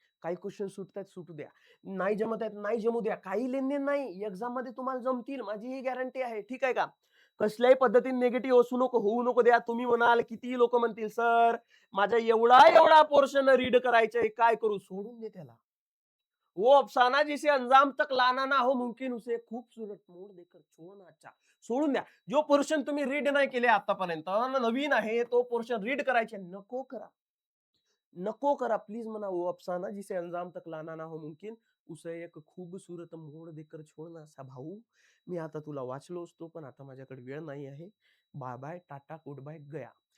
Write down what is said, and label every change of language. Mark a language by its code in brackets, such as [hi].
[mr] काही क्वेश्चन सुटतायत सुटू द्या. नाही जमत आहेत, नाही जमू द्या. काही लेनदेन नाही. एक्झाममध्ये तुम्हाला जमतील. माझी ही गॅरंटी आहे. ठीक आहे का? कसल्याही पद्धतीने निगेटिव्ह होऊ नको द्या. तुम्ही म्हणाल कितीही लोकं म्हणतील, "सर, माझा एवढा पोर्शन रीड करायचा आहे. काय करू?" सोडून दे त्याला. [hi] वो अफसाना जिसे अंजाम तक लाना ना हो मुमकिन उसे खूबसूरत मोड देकर छोड़ना अच्छा. [mr] सोडून द्या. जो पोर्शन तुम्ही रीड नाही केले आतापर्यंत नवीन आहे तो पोर्शन रीड करायचे नको करा. नको करा प्लीज म्हणा [hi] वो अफसाना जिसे अंजाम तक लाना ना हो मुमकिन उसे एक खूबसूरत मोड देकर छोड़ना सा भाऊ. [mr] मी आता तुला वाचलो असतो पण आता माझ्याकडे वेळ नाही आहे. Bye bye tata good bye गया.